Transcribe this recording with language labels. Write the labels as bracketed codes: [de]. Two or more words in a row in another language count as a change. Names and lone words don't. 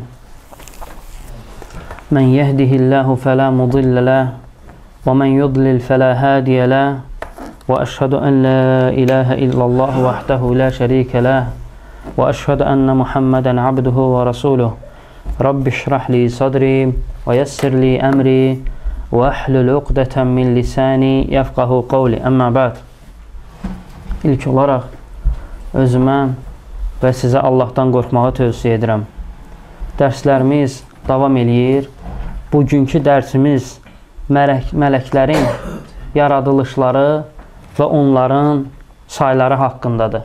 [ar] من يهده الله فلا مضل له ومن يضلل فلا هادي له وأشهد أن لا إله إلا الله وحده لا شريك له وأشهد أن محمدا عبده ورسوله رب اشرح لي صدري ويسر لي أمري وأحلل عقدة من لساني يفقهوا قولي. أما بعد. [az] İlk olaraq özümə və sizə Allahdan qorxmağı tövsiyə edirəm. Dərslərimiz davam eləyir. Bugünkü dərsimiz mələklərin yaradılışları və onların sayları haqqındadır.